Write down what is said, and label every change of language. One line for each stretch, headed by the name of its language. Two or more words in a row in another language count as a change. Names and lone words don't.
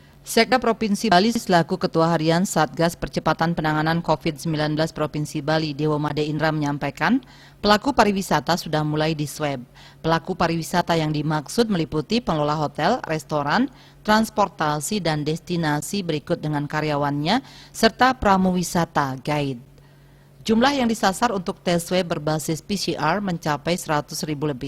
Indonesian: Sekda Provinsi Bali selaku Ketua Harian Satgas Percepatan Penanganan COVID-19 Provinsi Bali, Dewa Made Indra menyampaikan, pelaku pariwisata sudah mulai diswab. Pelaku pariwisata yang dimaksud meliputi pengelola hotel, restoran, transportasi, dan destinasi berikut dengan karyawannya, serta pramuwisata guide. Jumlah yang disasar untuk tes swab berbasis PCR mencapai 100.000 lebih.